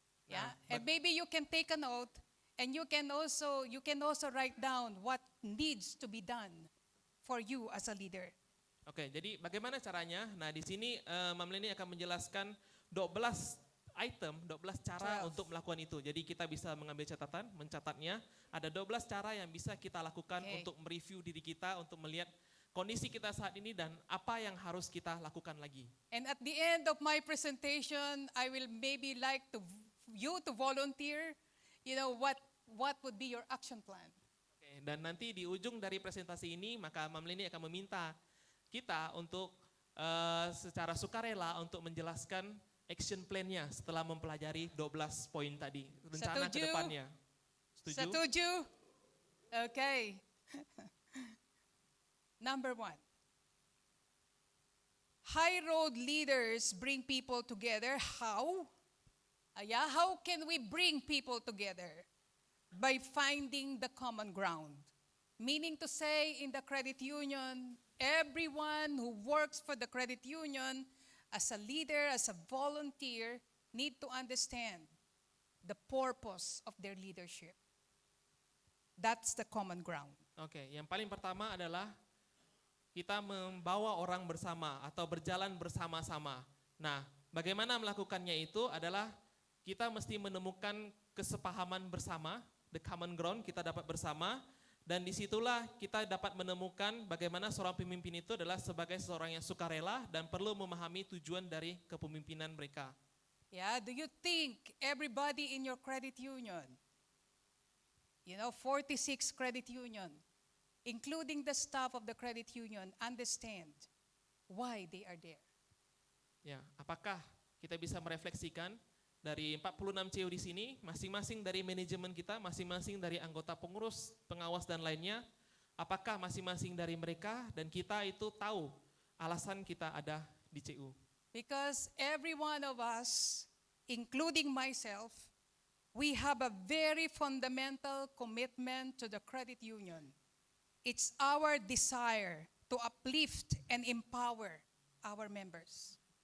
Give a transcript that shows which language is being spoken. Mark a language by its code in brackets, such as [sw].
[en] Yeah, and maybe you can take a note and you can also write down what needs to be done for you as a leader. [id] Oke, jadi bagaimana caranya? Nah, di sini Mam Leni akan menjelaskan 12 item, 12 cara untuk melakukan itu. Jadi kita bisa mengambil catatan, mencatatnya. Ada 12 cara yang bisa kita lakukan untuk mereview diri kita, untuk melihat kondisi kita saat ini dan apa yang harus kita lakukan lagi. [en] And at the end of my presentation, I will maybe like you to volunteer, what would be your action plan. [id] Oke, dan nanti di ujung dari presentasi ini, maka Mam Leni akan meminta kita untuk secara sukarela untuk menjelaskan action plan-nya setelah mempelajari 12 poin tadi, rencana ke depannya. Setuju? Okay. [en] Number 1. High road leaders bring people together. How? How can we bring people together? By finding the common ground. Meaning to say, in the credit union, everyone who works for the credit union as a leader, as a volunteer, need to understand the purpose of their leadership. That's the common ground. [id] Oke, yang paling pertama adalah kita membawa orang bersama atau berjalan bersama-sama. Nah, bagaimana melakukannya itu adalah kita mesti menemukan kesepahaman bersama, [en] the common ground [id] kita dapat bersama, dan disitulah kita dapat menemukan bagaimana seorang pemimpin itu adalah sebagai seorang yang sukarela dan perlu memahami tujuan dari kepemimpinan mereka. [en] Yeah, do you think everybody in your credit union, 46 credit union, including the staff of the credit union, understand why they are there? [id] Ya, apakah kita bisa merefleksikan dari 46 CU di sini, masing-masing dari manajemen kita, masing-masing dari anggota pengurus, pengawas dan lainnya, apakah masing-masing dari mereka dan kita itu tahu alasan kita ada di CU? [en] because every one of us, including myself, we have a very fundamental commitment to the credit union. It's our desire to uplift and empower our members.